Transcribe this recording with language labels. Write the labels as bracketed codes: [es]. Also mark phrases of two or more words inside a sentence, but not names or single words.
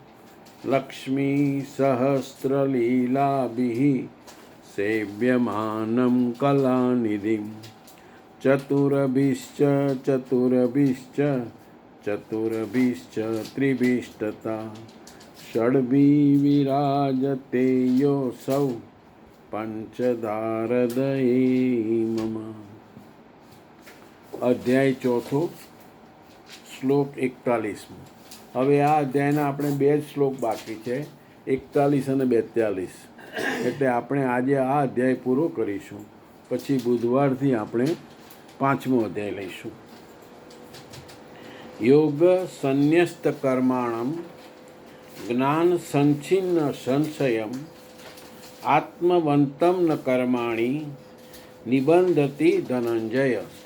[sa] लक्ष्मीसहस्रलीलाभिः सेव्यमानं कलानिधिं चतुरभिश्च त्रिभिस्तथा षड्भिर्विराजते योऽसौ पंचधारदये मम। [gu] અધ્યાય ચોથો શ્લોક 41। હવે આ અધ્યાયના આપણે 2 શ્લોક બાકી છે, 41 અને 42. એટલે આપણે આજે આ અધ્યાય પૂરો કરીશું, પછી બુધવારથી આપણે 5મો અધ્યાય લઈશું. [sa] योग संन्यस्त कर्माणम् ज्ञान संछिन्न संशयम् आत्मवन्तम् न कर्माणि निबध्नन्ति धनंजय.